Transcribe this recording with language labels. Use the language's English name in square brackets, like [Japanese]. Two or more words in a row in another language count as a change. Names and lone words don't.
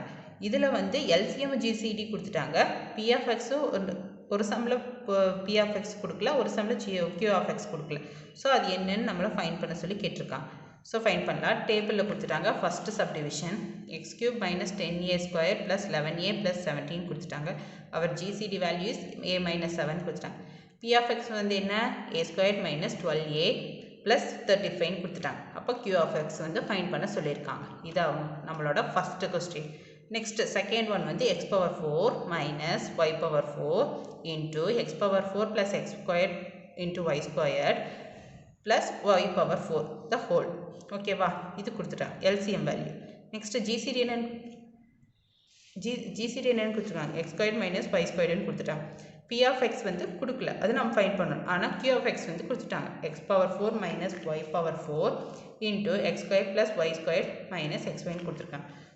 [Tamil] இதில் வந்து [English] LCM GCD [Tamil] கொடுத்துட்டாங்க. [English] p of x [Tamil] ஒரு சம்மில் [English] p of x [Tamil] கொடுக்கல, ஒரு சம்மில் [English] q of x [Tamil] கொடுக்கல. ஸோ அது என்னன்னு நம்மளை ஃபைன் பண்ண சொல்லி கேட்டிருக்காங்க. [English] so fine [Tamil] பண்ணலாம். டேபிளில் கொடுத்துட்டாங்க. [English] first subdivision x³ minus 10a² plus 11a plus 17 கொடுத்துட்டாங்க. அவர் GCD values a minus 7 கொடுத்துட்டாங்க. p of x [Tamil] வந்து என்ன? [English] a² minus 12a plus 35 கொடுத்துட்டாங்க. [Tamil] அப்போ [English] q of x [Tamil] வந்து ஃபைன் பண்ண சொல்லியிருக்காங்க. இது நம்மளோட [English] first question. Next second one வந்து x power 4 minus y power 4 into x power 4 plus x squared into y squared plus y power 4 the whole. [Tamil] Okay வா? இது கொடுத்துட்டாங்க [English] LCM value. Next GCD [Tamil] என்னன்னு கொடுத்துட்டாங்க? [English] x squared minus y squared கொடுத்துட்டாங்க. p of x [Tamil] வந்து கொடுக்கல, அது நம்ம ஃபைண்ட் பண்ணணும். [English] ஆனால் q of x [Tamil] வந்து கொடுத்துட்டாங்க. [English] x power 4 minus y power 4 into x squared plus y squared minus xy கொடுத்துருக்காங்க.